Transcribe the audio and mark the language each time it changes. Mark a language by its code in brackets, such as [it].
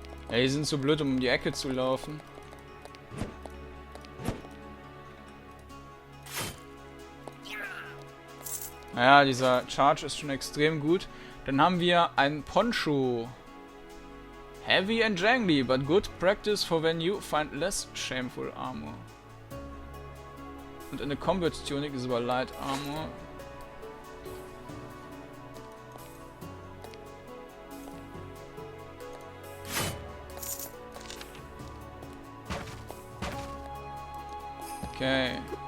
[de] Ja, die sind so blöd, um die Ecke zu laufen. Naja, dieser Charge ist schon extrem gut. Dann haben wir ein Poncho. [en] Heavy and jangly, but good practice for when you find less shameful armor. [de] Und eine Combat Tunic ist aber Light Armor. Okay.